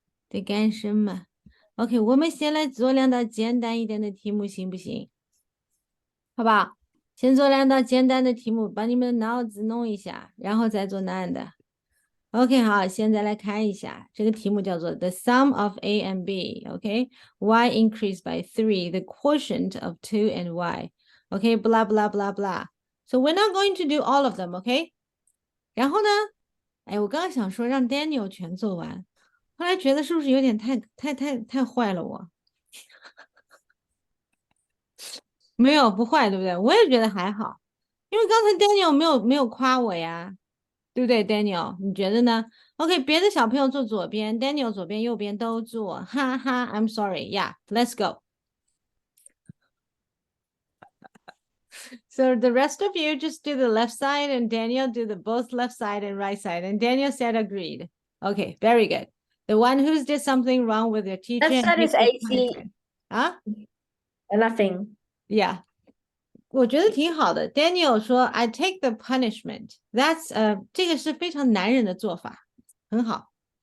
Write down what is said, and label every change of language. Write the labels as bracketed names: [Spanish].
[Chinese] 在干什么 ？OK，我们先来做两道简单一点的题目，行不行？好不好？先做两道简单的题目，把你们的脑子弄一下，然后再做难的。 OK，好，现在来看一下这个题目叫做 [English] The sum of A and B。 OK，y increased by 3, the quotient of 2 and y。 OK，blah blah blah blah。 So we're not going to do all of them。 [Chinese] OK，然后呢，哎，我刚刚想说让 Daniel 全做完，后来觉得是不是有点太坏了我？没有不坏，对不对？我也觉得还好，因为刚才 Daniel 没有夸我呀，对不对？Daniel，你觉得呢？OK，别的小朋友坐左边，Daniel 左边右边都坐，哈哈， [English] I'm sorry，yeah，let's go。 So the rest of you just do the left side and Daniel do the both left side and right side. And Daniel said agreed. Okay, very good. The one who's did something wrong with your teacher. Left side is AC. Huh? Nothing. [Chinese] Yeah. 我觉得挺好的。 [English] Daniel 说 I take the punishment. [Chinese] That's 这个是非常男人的做法，很好。